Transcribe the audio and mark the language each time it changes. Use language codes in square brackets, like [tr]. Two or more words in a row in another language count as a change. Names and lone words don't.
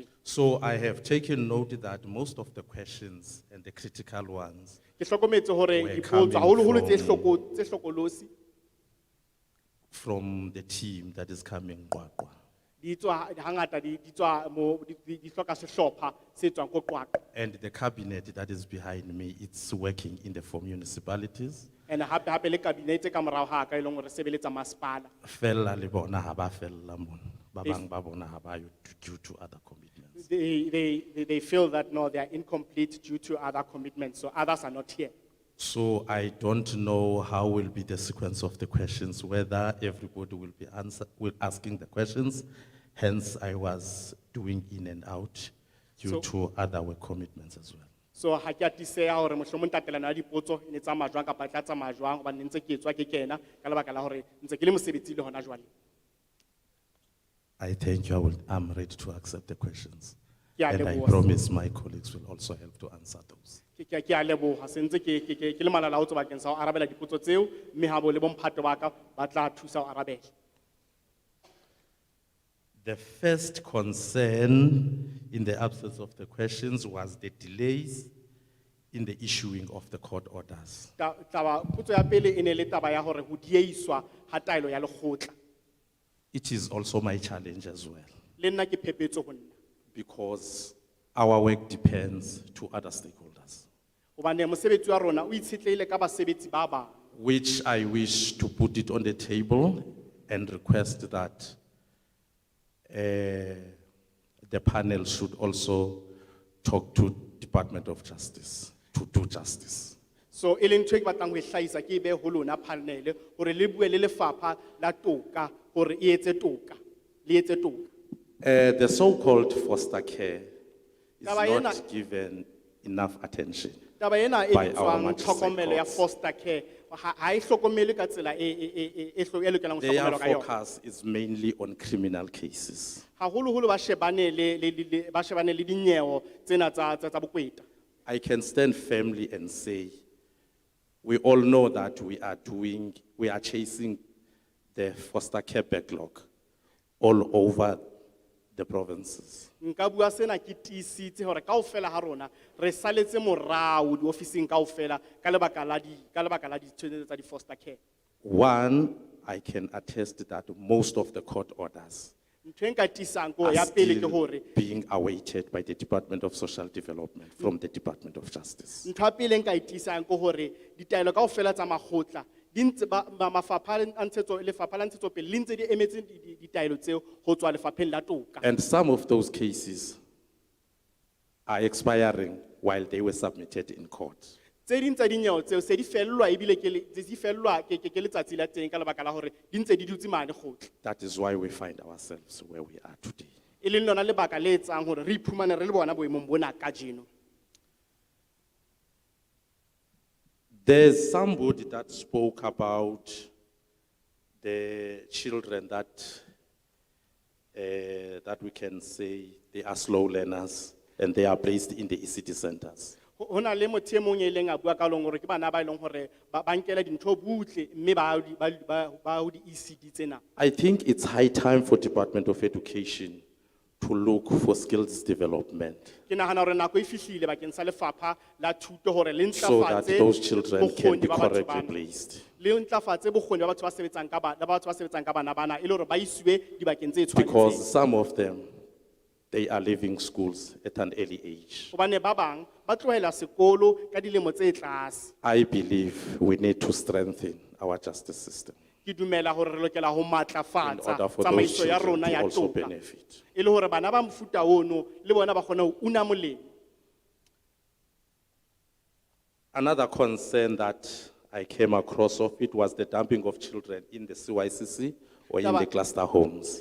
[en] So I have taken note that most of the questions and the critical ones [st] Ke hlokometse hore [en] Were [st] dipotso [en] coming [st] haholoholo tse [en] from- [st] tse hlokolosi [en] from the team that is coming Qwaqwa. [st] di tswa hangata di tswa mo di hloka sehlopha se tswang ko Qwaqwa. [en] And the cabinet that is behind me, it's working in the four municipalities. [st] And hape le cabinet ka morao ha ka e leng hore sebeletsa masepala. Fella le bona ha ba fella mon. Ba bang ba bona ha ba yo [en] due to other commitments. They feel that no, they are incomplete due to other commitments, so others are not here. So I don't know how will be the sequence of the questions, whether everybody will be asking the questions. Hence, I was doing in and out due So- to other work commitments as well. [st] So ha ke atiseha hore mohlomong tatelano ya dipotso e ne tsamaya jwang kapa e tla tsamaya jwang hobane ne ntse ke etswa ke kena ka lebaka la hore ntse ke le mosebetsi le hona jwale. [en] I thank you. I'm ready to accept the questions. [st] Ke a [en] And I [st] leboha. [en] promise my colleagues will also help to answer those. [st] Ke a leboha se ntse ke le malalaotso bakeng sa ho arabela dipotso tseo mme ha bo le bomphato ba ka ba tla thusa ho arabela. [en] The first concern, in the absence of the questions, was the delays in the issuing of the court orders. [st] Potso ya pele e ne le taba ya hore ho diehiswa ha taelo ya lekgotla. [en] It is also my challenge as well, [st] Le nna ke phephetso ho nna. [en] because our work depends to other stakeholders, [st] Hobane mosebetsi wa rona o itshetlehile ka basebetsi ba bang. [en] which I wish to put it on the table and request that the panel should also talk to Department of Justice to do justice. [st] So e leng ntho e ke batlang ho e hlahisa ke e behe ho lona panel hore le bue le lefapha la toka hore e etse toka. Le etse toka. [en] The so-called foster care is [st] Taba ena- [en] not given enough attention [st] Taba ena e [en] by our [st] bitswang [en] magistrate [st] tlhokomelo ya [en] courts. foster care [st] ha e hlokomele ka tsela e lokelang ho [en] Their [st] hlokomelwa ka yona. [en] focus is mainly on criminal cases. [st] Haholoholo ba shebane le dinyewe tsena tsa bokweta. [en] I can stand firmly and say, we all know that we are chasing the foster care backlog all over the provinces. [st] Nka bua sena ke tiisitse hore kaofela ha rona re saletse morao diofising kaofela ka lebaka la ditshebetso tsa di- [en] foster care. One, I can attest that most of the court orders [st] Ntho e nka tiisang ko [en] are [st] ya pele ke [en] still [st] hore [en] being awaited by the Department of Social Development from the Department of Justice. [st] ntho ya pele e nka e tiisang ke hore ditaelo kaofela tsa makgotla di ntse lefapha la ntshetsopele le ntse di emetse ditaelo tseo ho tswa lefapheng la toka. [en] And some of those cases are expiring while they were submitted in court. [st] Tse ding tsa dinyewe tseo se di fellwa ebile di fellwa ke letsatsi la teng ka lebaka la hore di ntse di dutse mane kgotla. [en] That is why we find ourselves where we are today. [st] E leng lona lebaka le etsang hore re iphumane re le bona boemong bona kajeno. [en] There's somebody that spoke about the children that we can say they are slow learners and they are placed in the ECD centers. [st] Hona le motho e mong e leng a bua ka leng hore ke bana ba leng hore ba nkela dintho butle mme ba ho di-ECD tsena. [en] I think it's high time for Department of Education to look for skills development [st] Ke nahana hore nako e fihlile bakeng sa lefapha la thuto hore le [en] so that [st] ntlafatse [en] those children can [st] bokgoni [en] be [st] ba batho [en] correctly [st] bana. [en] placed. [st] Le ntlafatse bokgoni ba batho ba sebetsang ka bana bana e le hore ba isiwe dibakeng tse tshwanetseng. [en] Because some of them, they are leaving schools at an early age. [st] Hobane ba bang ba tlohela sekolo ka dilemo tse tlase. [en] I believe we need to strengthen our justice system [st] Ke dumela hore re lokela ho [en] in [st] matlafatsa [en] order for those [st] tsamaiso ya [en] children [st] rona [en] to [st] ya [en] also [st] toka. [en] benefit. [st] E le hore bana ba mofuta ono le bona ba kgona ho una molemo. [en] Another concern that I came across of it was the dumping of children in the CYCC or in the cluster homes.